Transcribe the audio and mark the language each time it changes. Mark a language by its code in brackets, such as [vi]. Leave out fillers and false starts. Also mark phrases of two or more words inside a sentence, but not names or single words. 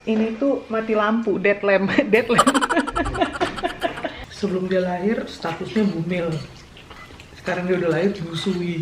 [id] Ini tuh mati lampu, [en] dead lamp, dead lamp. [id] Sebelum dia lahir statusnya bumil. Sekarang dia udah lahir busui.